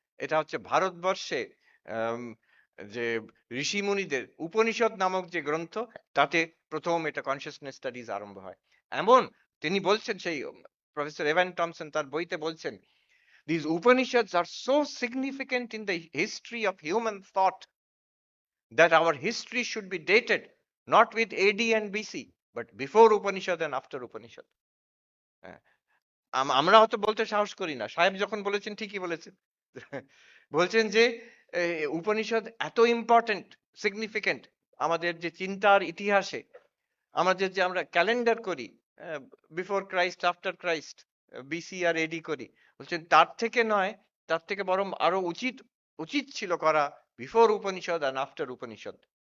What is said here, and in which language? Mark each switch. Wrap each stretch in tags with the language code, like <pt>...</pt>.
<bn>এটা হচ্ছে ভারতবর্ষে যে ঋষি মুনিদের উপনিষদ নামক যে গ্রন্থ, তাতে প্রথম এটা কনসিয়াসনেস স্টাডিজ আরম্ভ হয়। এমন তিনি বলছেন, সেই প্রফেসর এভান টমসন তার বইতে বলছেন,</bn> <en>These Upanishads are so significant in the history of human thought that our history should be dated not with AD and BC, but before Upanishad and after Upanishad.</en> <bn>আমরা হয়তো বলতে সাহস করি না, সাহেব যখন বলেছেন ঠিকই বলেছেন। বলছেন যে উপনিষদ এত ইম্পর্টেন্ট, সিগনিফিকেন্ট আমাদের যে চিন্তার ইতিহাসে, আমাদের যে আমরা ক্যালেন্ডার করি before Christ, after Christ, BC আর এডি করি, বলছেন তার থেকে নয়, তার থেকে বরং আরো উচিত উচিত ছিল করা বিফোর উপনিষদ আর আফটার উপনিষদ।</bn>